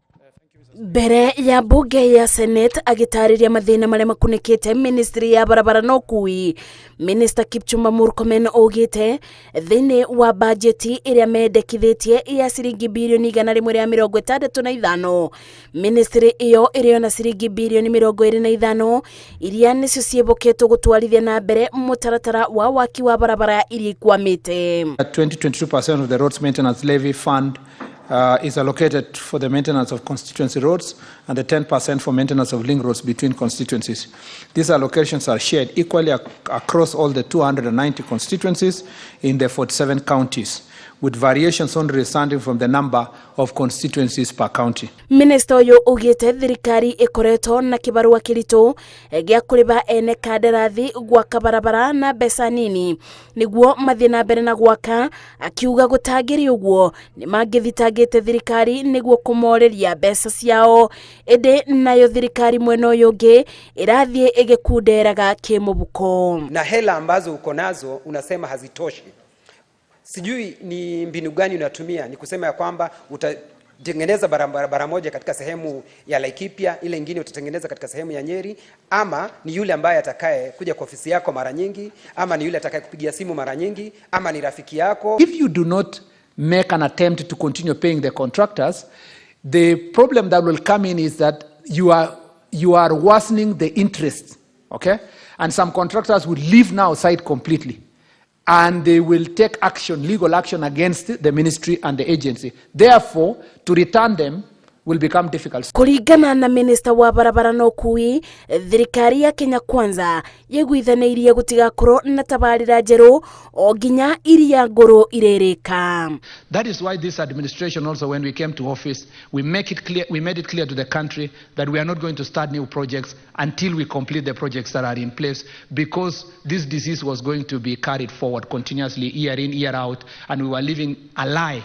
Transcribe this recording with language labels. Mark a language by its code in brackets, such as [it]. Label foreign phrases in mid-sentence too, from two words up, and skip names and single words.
[ki] Mbere ya bunge ya Senate agitariria mathina maria makunikite ministry ya barabara na ũkuui, Minister Kipchumba Murkomen augite thini wa bajeti iria mendekithitie ya ciringi bilioni 165 ministry iyo iriyo na ciringi bilioni 25 iria nicio cieboketwo gutwarithia na mbere mutaratara wa waki wa barabara iria ikwamite. [en] 22% of the roads maintenance levy fund is allocated for the maintenance of constituency roads and the 10% for maintenance of link roads between constituencies. These allocations are shared equally across all the 290 constituencies in the 47 counties, with variations only resulting from the number of constituencies per county. [ki] Minister oyo ugite thirikari ikoretwo na kibarua kiritu gia kuriba ene kandarathi gwaka barabara na mbeca nini niguo mathie na mbere na gwaka, akiuga gutangiri uguo ni mangithitangite thirikari niguo kumoreria mbeca ciao, ende nayo thirikari mwena uyu ungi irathie igikunderaga kimubuko [sw] na hela ambazo uko nazo unasema hazitoshi. Sijui ni mbinu gani unatumia, ni kusema ya kwamba utatengeneza barabara moja katika sehemu ya Laikipia, ile nyingine utatengeneza katika sehemu ya Nyeri, ama ni yule ambaye atakaye kuja kwa ofisi yako mara nyingi, ama ni yule atakaye kupigia simu mara nyingi, ama ni rafiki yako. [en] If you do not make an attempt to continue paying the contractors, the problem that will come in is that you are worsening the interest, okay? And some contractors will leave now side completely, and they will take action, legal action against the ministry and the agency. Therefore, to return them will become difficult. [ki] Kuringana na minister wa barabara na ũkuui, thirikari ya Kenya Kwanza yegwithanirie gutigakorwo na tabarira njeru o nginya iria nguru irereka. [en] That is why this administration also, when we came to office, we made it clear to the country that we are not going to start new projects until we complete the projects that are in place, because this disease was going to be carried forward continuously year in, year out, and we were living a lie.